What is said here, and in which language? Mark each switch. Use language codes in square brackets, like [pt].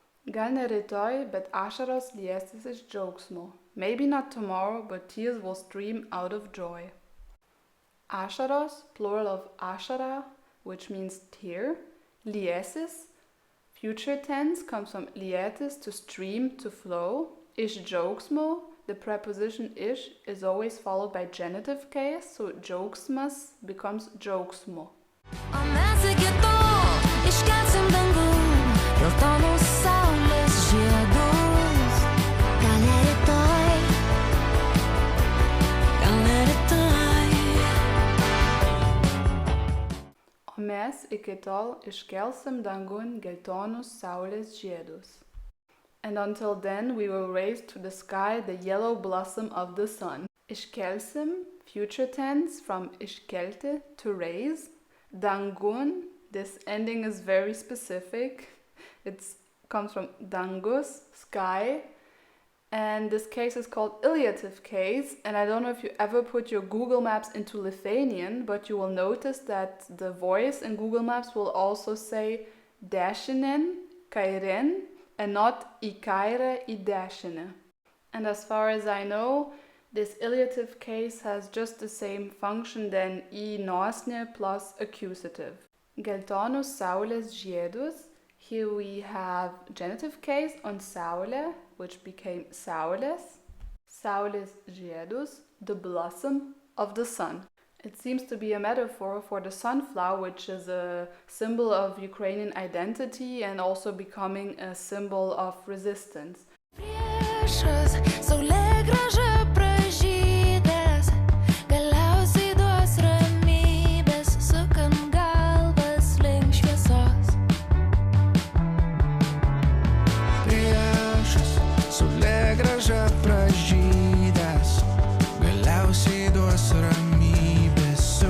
[lt] Gal ne rytoj, bet ašaros liesis iš džiaugsmo. [en] Maybe not tomorrow, but tears will stream out of joy. Ašaros, plural of ašara, which means tear. Liesis, future tense, comes from lietis, to stream, to flow. Iš džiaugsmo, the preposition iš is always followed by genitive case, so džiaugsmas becomes džiaugsmo. [lt] O mes iki tol iškelsim dangun geltonus saulės žiedus. Gal ne rytoj, gal ne rytoj. O mes iki tol iškelsim dangun geltonus saulės žiedus. [en] And until then we will raise to the sky the yellow blossom of the sun. Iškelsim, future tense, from iškelti, to raise. Dangun, this ending is very specific. It comes from dangus, sky. And this case is called iliative case. And I don't know if you ever put your Google Maps into Lithuanian, but you will notice that the voice in Google Maps will also say dešinen, kairen, and not į kairę, į dešinę. And as far as I know, this iliative case has just the same function than į nosnė plus accusative. [lt] Geltonus saulės žiedus. [en] Here we have genitive case on saulė, which became saulės. Saulės žiedus, the blossom of the sun. It seems to be a metaphor for the sunflower, which is a symbol of Ukrainian identity and also becoming a symbol of resistance. [lt] Priešas saulėgrąža pražydęs, galiausiai duos ramybės, sukant galvas link šviesos. Priešas saulėgrąža pražydęs, galiausiai duos ramybės.